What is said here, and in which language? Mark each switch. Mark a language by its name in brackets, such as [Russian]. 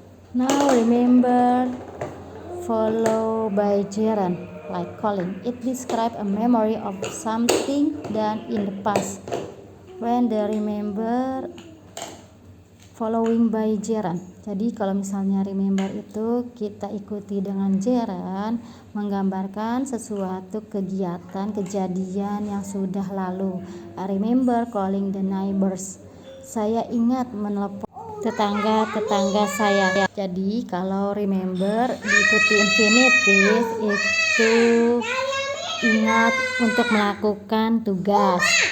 [English] Now remember followed by gerund like calling. It describes a memory of something done in the past. When the remember following by gerund. [Indonesian] Jadi kalau misalnya remember itu kita ikuti dengan gerund, menggambarkan sesuatu kegiatan, kejadian yang sudah lalu. [English] I remember calling the neighbors. [Indonesian] Saya ingat menelepon tetangga-tetangga saya. Jadi kalau remember diikuti infinitive itu ingat untuk melakukan tugas.